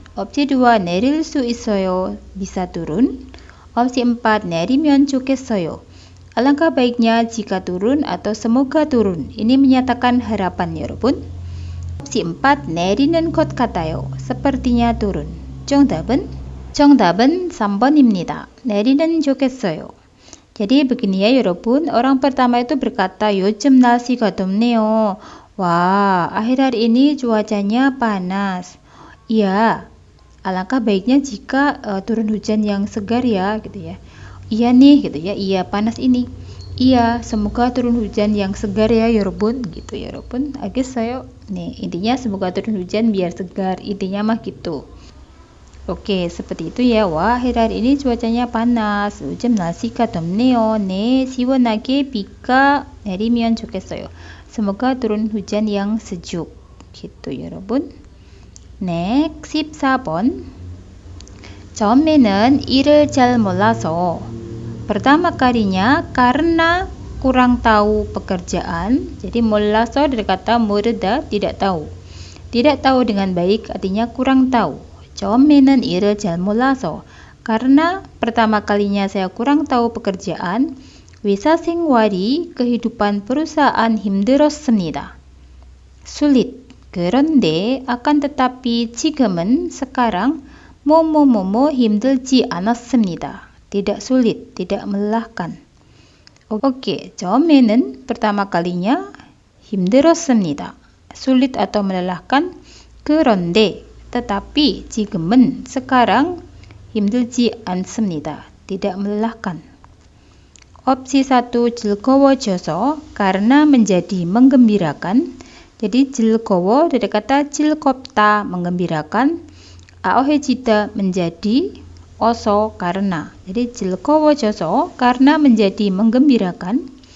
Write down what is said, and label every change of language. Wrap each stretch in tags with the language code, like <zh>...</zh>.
<ko>Opsi 2, 내릴 수 있어요.</ko> <id>Bisa turun.</id> <ko>Opsi 4, 내리면 좋겠어요.</ko> <id>Alangkah baiknya jika turun atau semoga turun. Ini menyatakan harapan 여러분.</id> <ko>Opsi 4, 내리는 것 같아요.</ko> <id>Sepertinya turun.</id> <ko>정답은 3번입니다. 내리는 좋겠어요.</ko> <id>Jadi begini ya 여러분. Orang pertama itu berkata</id> <ko>요즘 날씨가 덥네요.</ko> <id>Wah, akhir-akhir ini cuacanya panas. Iya, alangkah baiknya jika turun hujan yang segar ya, gitu ya. Iya nih, gitu ya. Iya, panas ini. Iya, semoga turun hujan yang segar ya, 여러분. Gitu ya, 여러분.</id> <ko>알겠어요?</ko> <id>Nih, intinya semoga turun hujan biar segar. Intinya mah gitu. Oke, seperti itu ya. Wah, akhir-akhir ini cuacanya panas.</id> <ko>요즘 날씨가 덥네요. 네, 시원하게 비가 내리면 좋겠어요.</ko> <id>Semoga turun hujan yang sejuk. Gitu, 여러분.</id> <en>Next, 14번.</en> <ko>처음에는 일을 잘 몰라서.</ko> <id>Pertama kalinya karena kurang tahu pekerjaan. Jadi 몰라서 dari kata 모르다, tidak tahu. Tidak tahu dengan baik artinya kurang tahu.</id> <ko>처음에는 일을 잘 몰라서.</ko> <id>Karena pertama kalinya saya kurang tahu pekerjaan.</id> <ko>회사 생활이,</ko> <id>kehidupan perusahaan</id> <ko>힘들었습니다.</ko> <id>Sulit,</id> <ko>그런데</ko> <id>akan tetapi</id> <ko>지금은</ko> <id>sekarang</id> <ko>뭐뭐뭐뭐 힘들지 않았습니다.</ko> <id>Tidak sulit, tidak melelahkan. Oke,</id> <ko>처음에는</ko> <id>pertama kalinya</id> <ko>힘들었습니다.</ko> <id>Sulit atau melelahkan.</id> <ko>그런데</ko> <id>tetapi</id> <ko>지금은</ko> <id>sekarang</id> <ko>힘들지 않습니다.</ko> <id>Tidak melelahkan. Opsi 1</id> <ko>즐거워져서</ko> <id>karena menjadi menggembirakan. Jadi 즐거워 dari kata 즐겁다 menggembirakan. 아어해지다 menjadi 어서 karena. Jadi</id> <ko>즐거워져서</ko> <id>karena menjadi menggembirakan.</id>